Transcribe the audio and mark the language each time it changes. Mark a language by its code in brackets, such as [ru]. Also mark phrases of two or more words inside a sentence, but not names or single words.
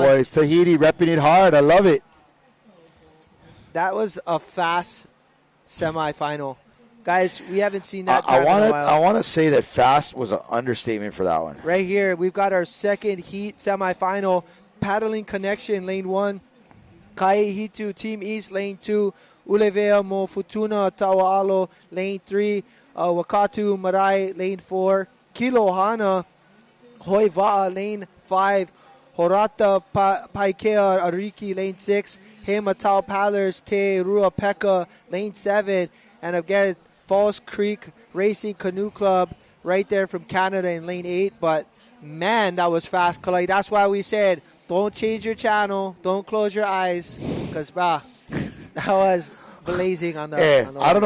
[en] Yeah, boys. Tahiti repping it hard. I love it. That was a fast semifinal. Guys, we haven't seen that I time in a while. want to say that fast was an understatement for that one. Right here, we've got our second heat semifinal. Paddling Connection, lane 1. Kaihitu, Team East, lane 2. Ulevea Mo Futuna Tawalo, lane 3. Wakatu Marai, lane 4. Kilohana Hoiva'a, lane 5. Horata Paikea Ariki, lane 6. Hematau Palers Te Ruapeka, lane 7. And again, Falls Creek Racing Canoe Club right there from Canada in lane 8. But man, that was fast, Kalai. That's why we said, don't change your channel. Don't close your eyes. Because, that was blazing on the I don't know.